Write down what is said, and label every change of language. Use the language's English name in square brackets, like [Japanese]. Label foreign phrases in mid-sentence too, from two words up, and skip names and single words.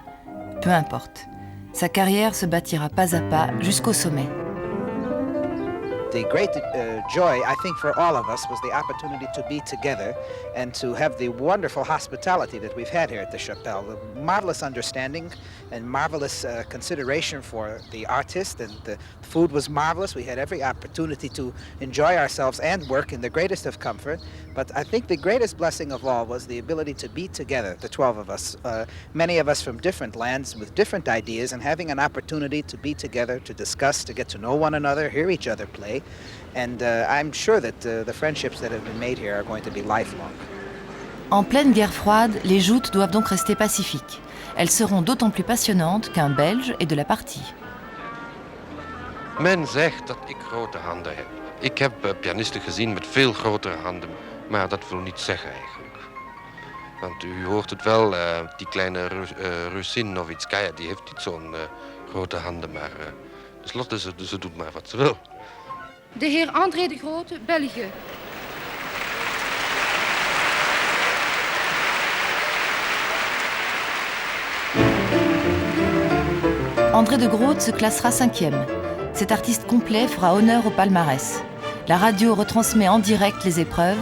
[French] Peu importe. Sa carrière se bâtira pas à pas jusqu'au sommet. [English] The great joy, I think, for all of us was the opportunity to be together and to have the wonderful hospitality that we've had here at the Chapelle. The marvelous understanding and marvelous consideration for the artist, and the food was marvelous. We had every opportunity to enjoy ourselves and work in the greatest of comfort. But I think the greatest blessing of all was the ability to be together, the 12 of us, many of us from different lands with different ideas, and having an opportunity to be together, to discuss, to get to know one another, hear each other play. And I'm sure that the friendships that have been made here are going to be lifelong. [French] En pleine guerre froide, les joutes doivent donc rester pacifiques. Elles seront d'autant plus passionnantes qu'un Belge est de la partie. [Dutch] Men zegt dat ik grote handen heb. Ik heb pianisten gezien met veel grotere handen, maar dat wil niet zeggen eigenlijk. Want u hoort het wel, die kleine Russin Novitskaya, die heeft niet zo'n grote handen, maar tenslotte ze doet maar wat ze wil. De heer André de Grote, België. [French] André de Groot se classera 5e. Cet artiste complet fera honneur au palmarès. La radio retransmet en direct les épreuves.